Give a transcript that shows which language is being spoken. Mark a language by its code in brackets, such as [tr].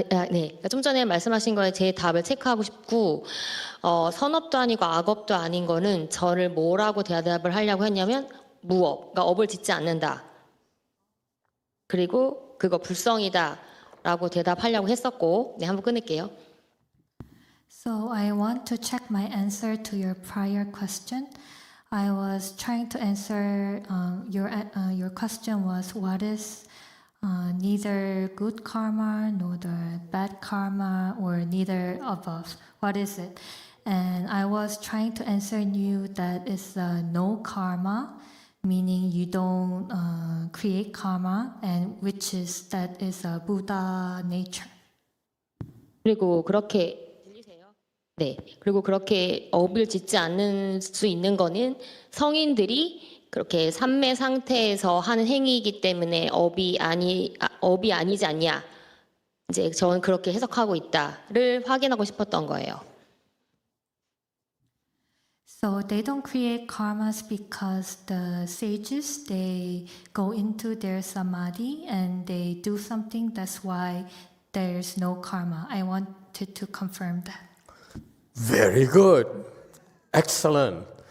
[ko] 네. 좀 전에 말씀하신 거에 제 답을 체크하고 싶고, 선업도 아니고 악업도 아닌 거는 저를 뭐라고 대답을 하려고 했냐면 무업, 그러니까 업을 짓지 않는다. 그리고 그거 불성이다 라고 대답하려고 했었고, 네, 한번 끊을게요. [en] So I want to check my answer to your prior question. I was trying to answer your question was what is neither good karma nor the bad karma or neither above. What is it? And I was trying to answer you that it's no karma, meaning you don't create karma, and that is a Buddha nature. [ko] 그리고 그렇게 네. 그리고 그렇게 업을 짓지 않는 수 있는 거는 성인들이 그렇게 삼매 상태에서 하는 행위이기 때문에 업이 아니지 않냐. 이제 저는 그렇게 해석하고 있다를 확인하고 싶었던 거예요. [en] So they don't create karmas because the sages, they go into their samadhi and they do something. That's why there's no karma. I wanted to confirm that. Very good. Excellent.